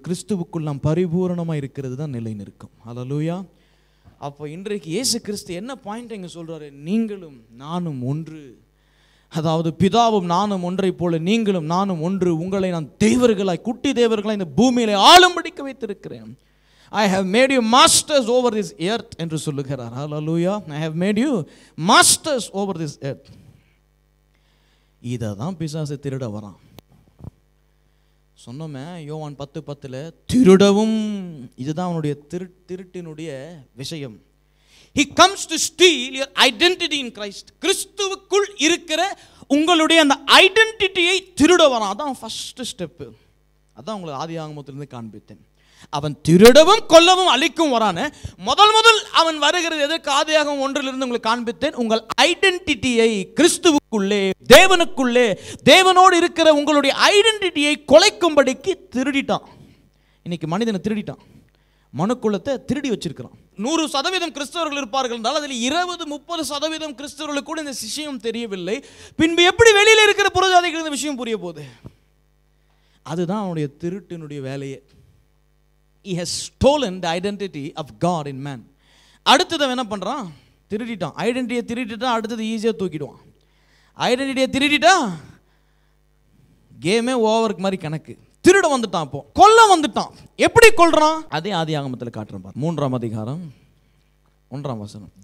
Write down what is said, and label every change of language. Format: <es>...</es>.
<ta>கிறிஸ்துவுக்குள் நாம் பரிபூரணமாக இருக்கிறது தான் நிலை நிற்கும். ஹல்லேலூயா. அப்போ இன்றைக்கு இயேசு கிறிஸ்து என்ன பாயிண்ட் இங்கே சொல்கிறாரு? நீங்களும் நானும் ஒன்று. அதாவது பிதாவும் நானும் ஒன்றை போல நீங்களும் நானும் ஒன்று. உங்களை நான் தேவர்களாய், குட்டி தேவர்களாய் இந்த பூமியிலே ஆளும்படிக்க வைத்திருக்கிறேன்.</ta> <en>I have made you masters over this earth</en> <ta>என்று சொல்லுகிறார்.</ta> <en>Hallelujah. I have made you masters over this earth.</en> <ta>இதை தான் பிசாசு திருட வரான். சொன்னோமே யோவான் 10:10 திருடவும், இதுதான் அவனுடைய திருட்டினுடைய விஷயம்.</ta> <en>He comes to steal your identity in Christ.</en> <ta>கிறிஸ்துவுக்குள் இருக்கிற உங்களுடைய அந்த ஐடென்டிட்டியை திருட வரான். அதான்</ta> <en>First step.</en> <ta>அதான் உங்களுக்கு ஆதியாகமத்திலிருந்து காண்பித்தேன். அவன் திருடவும் கொல்லவும் அழிக்கும் வரான. முதல் அவன் வருகிறது எதற்கு? ஆதியாகமம் 1 உங்களுக்கு காண்பித்தேன். உங்கள் ஐடென்டிட்டியை கிறிஸ்துவுக்குள்ளே, தேவனுக்குள்ளே, தேவனோடு இருக்கிற உங்களுடைய ஐடென்டிட்டியை கொலைக்கும்படிக்கு திருடிட்டான். இன்னைக்கு மனிதனை திருடிட்டான். மனுக்குலத்தை திருடி வச்சிருக்கிறான். 100% கிறிஸ்தவர்கள் இருப்பார்கள் என்றால் அதில் 20-30% கிறிஸ்தவர்களுக்கு கூட இந்த விஷயம் தெரியவில்லை. பின்பு எப்படி வெளியில் இருக்கிற புறஜாதிகள் இந்த விஷயம் புரிய போகுது? அதுதான் அவனுடைய திருட்டினுடைய வேலையே.</ta> <en>He has stolen the identity of God in man.</en> <ta>அடுத்தது என்ன பண்றான்? திருடிட்டான். ஐடென்டிட்டியை திருடிட்டா அடுத்தது ஈஸியாக தூக்கிடுவான். ஐடென்டிட்டியை திருடிட்டா கேமே ஓவருக்கு மாதிரி கணக்கு. திருட வந்துட்டான், இப்போ கொல்ல வந்துட்டான். எப்படி கொல்றான்? அதே ஆதியாகமத்தில் காட்டுறேன். 3ஆம் அதிகாரம் 1ஆம் வசனம்.</ta>